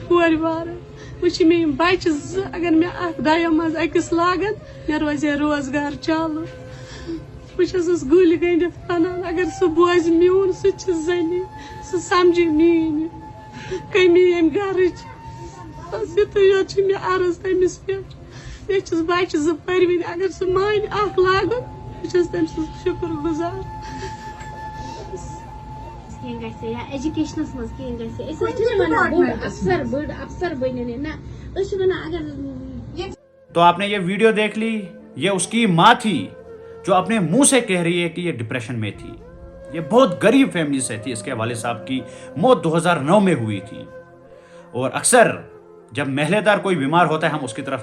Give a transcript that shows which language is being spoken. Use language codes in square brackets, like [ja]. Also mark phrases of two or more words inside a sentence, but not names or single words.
[ks] کورِ بارٕ وۄنۍ چھِ مےٚ یِم بَچہِ 2 اگر مےٚ اَکھ دۄیِم منٛز أکِس لاگَن مےٚ روزِ ہے روزگار چالوٗ بہٕ چھَسَس گُلۍ گٔنٛڈِتھ وَنان اگر سُہ بوزِ میون سُہ تہِ چھِ زٔنی سُہ سَمجہِ میٛٲنۍ کٔمی ییٚمہِ گَرٕچ بَس یُتُے یوت چھُ مےٚ عرض تٔمِس پٮ۪ٹھ مےٚ چھُس بَچہِ 2 پٔرۍوٕنۍ اگر سُہ مانہِ اَکھ لاگُن بہٕ چھَس تٔمۍ سٕنٛز شُکُر گُزار کینٛہہ گژھِ یا ایجوکیشنَس منٛز کینٛہہ گژھِ أسۍ حظ چھِ وَنان بٔڑ اَفسر بٔنِنۍ نہ أسۍ چھِ وَنان اگر [ur] تو آپ نے یہ ویڈیو دیکھ لی یہ اس کی ماں تھی جو اپنے منہ سے کہہ رہی ہے کہ یہ ڈپریشن میں تھی یہ بہت غریب فیملی سے تھی اس کے والد صاحب کی موت 2009 میں ہوئی تھی اور اکثر جب محلے دار کوئی بیمار ہوتا ہے ہم اس کی طرف